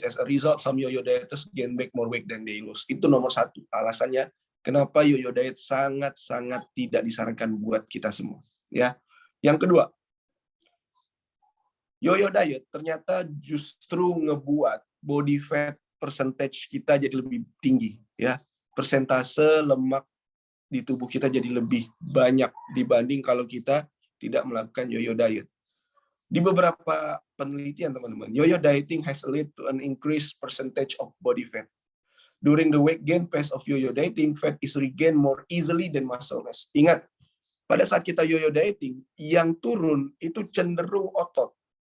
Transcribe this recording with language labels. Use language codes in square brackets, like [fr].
[id] As a result, some yo-yo dieters gain back more weight than they lose. Itu nomor 1 alasannya kenapa yo-yo diet sangat-sangat tidak disarankan buat kita semua. Ya, yang kedua, yo-yo diet ternyata justru ngebuat body fat percentage kita jadi lebih tinggi. Ya, persentase lemak di tubuh kita jadi lebih banyak dibanding kalau kita tidak melakukan yo-yo diet. Di beberapa penelitian, teman-teman, [en] yo-yo dieting has led to an increased percentage of body fat. During the weight gain phase of yo-yo dieting, fat is regained more easily than muscle mass. [id] Ingat, pada saat kita yo-yo dieting, yang turun itu cenderung otot.